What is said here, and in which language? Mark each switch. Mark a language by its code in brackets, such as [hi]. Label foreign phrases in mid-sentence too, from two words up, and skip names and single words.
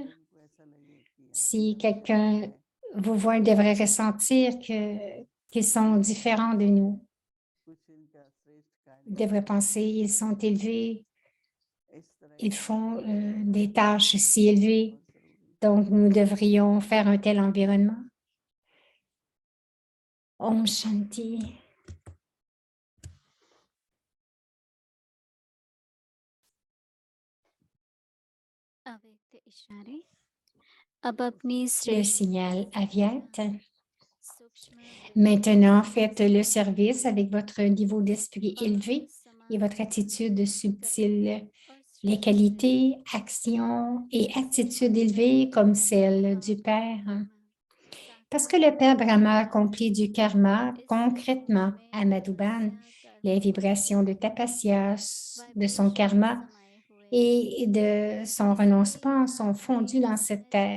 [fr] Si quelqu'un vous voit, il devrait ressentir qu'ils sont différents de nous. Il devrait penser, ils sont élevés, ils font des tâches si élevées, donc nous devrions faire un tel environnement. [hi] ओम शांति. अव्यक्त इशारे अब अपनी [fr] Le [hi] श्रेष्ठ [fr] signal aviat. [hi] सूक्ष्म वृत्तियों [fr] Maintenant, faites le service avec votre niveau d'esprit élevé et votre attitude subtile. Les qualités, actions et attitudes élevées comme celles du Père. Parce que le Père Brahma accomplit du karma concrètement à Madhuban, les vibrations de Tapasya, de son karma et de son renoncement sont fondues dans cette terre.